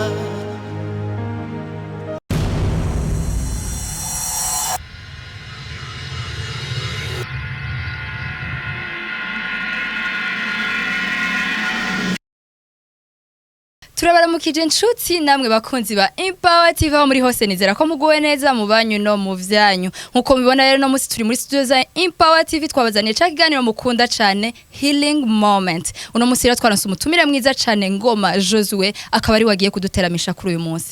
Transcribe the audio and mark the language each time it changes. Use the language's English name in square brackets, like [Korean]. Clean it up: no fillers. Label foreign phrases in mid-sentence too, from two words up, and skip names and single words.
[Rundi] Turabaramukije inshuti namwe bakunzi ba Empower TV aho muri hose nizera ko muguwe neza mu banyu no mu vyanyu. Nkuko mubibona rero no musi turi muri studio za Empower TV twabazaniye ca kiganiro mukunda cyane Healing Moment. Uno musi rero twaronse umutumire mwiza cyane Ngoma Josue akaba ari wagiye kuduteramisha kuri uyu munsi.